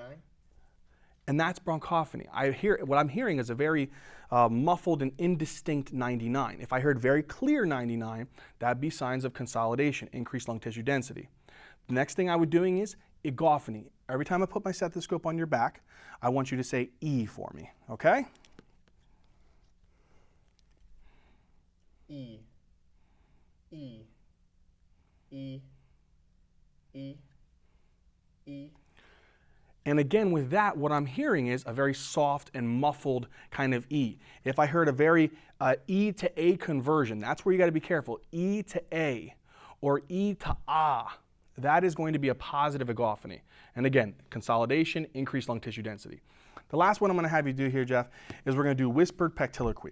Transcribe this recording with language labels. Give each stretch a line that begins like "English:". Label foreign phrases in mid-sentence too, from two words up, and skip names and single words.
English: And that's bronchophony. What I'm hearing is a very muffled and indistinct 99. If I heard very clear 99, that'd be signs of consolidation, increased lung tissue density. The next thing I would be doing is egophony. Every time I put my stethoscope on your back, I want you to say E for me, okay? E, E, E, E. E. And again, with that, what I'm hearing is a very soft and muffled kind of E. If I heard a very E to A conversion, that's where you got to be careful. E to A or E to Ah, that is going to be a positive egophony. And again, consolidation, increased lung tissue density. The last one I'm going to have you do here, Jeff, is we're going to do whispered pectiloquy.